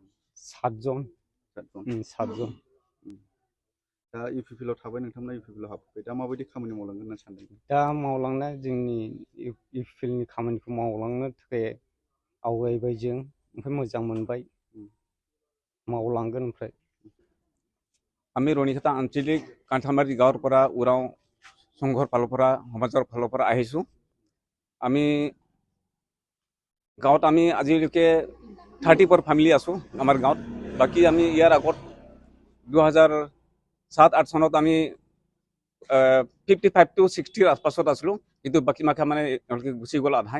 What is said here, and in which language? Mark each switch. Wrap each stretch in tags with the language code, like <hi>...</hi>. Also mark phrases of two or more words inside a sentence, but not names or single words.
<brx>7 जन। 7 जन। दा UPPL आव थाबाय, नोंथांमोना UPPL आव हाबफैबाय। दा माबायदि खामानि मावलांगोन होनना सानदों? दा मावलांनाय जोंनि UPPL नि खामानिखौ मावलांनो थाखाय आवगायबाय जों, ओमफ्राय मोजां मोनबाय। मावलांगोन ओमफ्राय।</brx> <as>আমি রনিকাটা আঞ্চলিক কাঁঠালমাৰী গাঁৱৰ পৰা উৰাও সংঘৰ ফালৰ পৰা, সমাজৰ ফালৰ পৰা আহিছোঁ। আমি গাঁৱত আজিলৈকে 34 ফেমিলি আছোঁ আমাৰ গাঁৱত। বাকী আমি ইয়াৰ আগত 2007-08 চনত আমি 55 to 60 আশপাশত আছিলোঁ, কিন্তু বাকী মাখা এওঁলোকে গুচি গ'ল আধাই।</as>